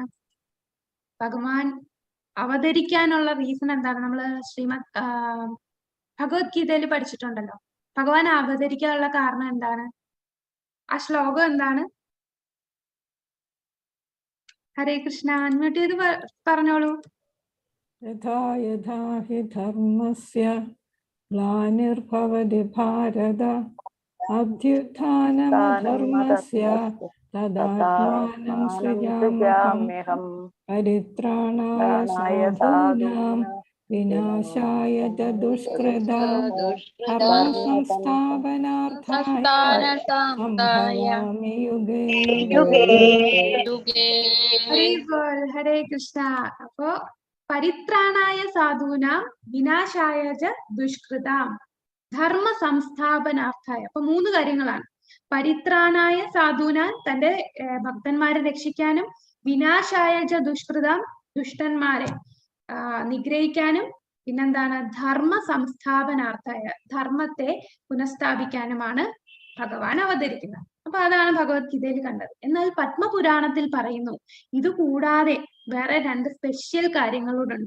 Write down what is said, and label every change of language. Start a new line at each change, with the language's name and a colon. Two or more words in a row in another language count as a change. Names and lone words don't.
Malayalam: ഭഗവാൻ അവതരിക്കാനുള്ള റീസൺ എന്താണ്? നമ്മള് ശ്രീമദ് ഭഗവത്ഗീതയിൽ പഠിച്ചിട്ടുണ്ടല്ലോ. ഭഗവാൻ അവതരിക്കാനുള്ള കാരണം എന്താണ്? ആ ശ്ലോകം എന്താണ്? ഹരേ കൃഷ്ണ. അൺമ്യൂട്ട് ചെയ്ത് പറഞ്ഞോളൂ.
Sanskrit: യഥാ യഥാ ഹി ധർമ്മസ്യ ഗ്ലാനിർഭവതി ഭാരത അഭ്യുത്ഥാനമധർമ്മസ്യ തദാത്മാനം സൃജാമ്യഹം പരിത്രാണായ സാധൂനാം വിനാശായ ച ദുഷ്കൃതാം ധർമ്മസംസ്ഥാപനാർത്ഥായ സംഭവാമി യുഗേ യുഗേ.
Malayalam: ഹരേ കൃഷ്ണ.
Sanskrit: അപ്പോ പരിത്രാണായ സാധൂനാം വിനാശായ ച ദുഷ്കൃതാം ധർമ്മ സംസ്ഥാപനാർത്ഥായ.
Malayalam: അപ്പൊ 3 കാര്യങ്ങളാണ്.
Sanskrit: പരിത്രാണായ സാധൂനാം
Malayalam: തന്റെ ഭക്തന്മാരെ രക്ഷിക്കാനും,
Sanskrit: വിനാശായ ച ദുഷ്കൃതാം
Malayalam: ദുഷ്ടന്മാരെ നിഗ്രഹിക്കാനും, പിന്നെന്താണ്?
Sanskrit: ധർമ്മ സംസ്ഥാപനാർത്ഥായ
Malayalam: ധർമ്മത്തെ പുനഃസ്ഥാപിക്കാനുമാണ് ഭഗവാൻ അവതരിക്കുന്നത്. അപ്പൊ അതാണ് ഭഗവത്ഗീതയിൽ കണ്ടത്. എന്നാൽ പത്മപുരാണത്തിൽ പറയുന്നു ഇത് കൂടാതെ വേറെ 2 സ്പെഷ്യൽ കാര്യങ്ങളോടുണ്ട്.